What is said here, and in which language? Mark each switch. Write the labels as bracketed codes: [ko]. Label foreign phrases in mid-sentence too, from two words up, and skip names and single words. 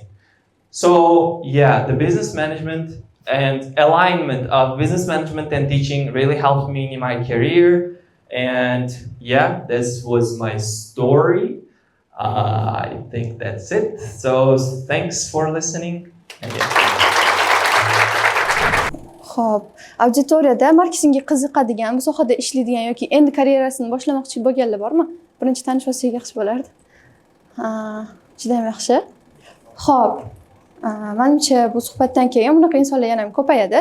[en] So yeah, the business management and alignment of business management and teaching really helped me in my career. And yeah, this was my story. I think that's it. So thanks for listening. And yeah. [uz] Xo'p, auditoriyada marketingga qiziqadigan, bu sohada ishlaydigan yoki endi karyerasini boshlamoqchi bo'lganlar bormi? Birinchi tanishib olsak yaxshi bo'lardi. Juda ham yaxshi. Xo'p, menimcha bu suhbatdan keyin bunaqa insonlar yana ham ko'payadi.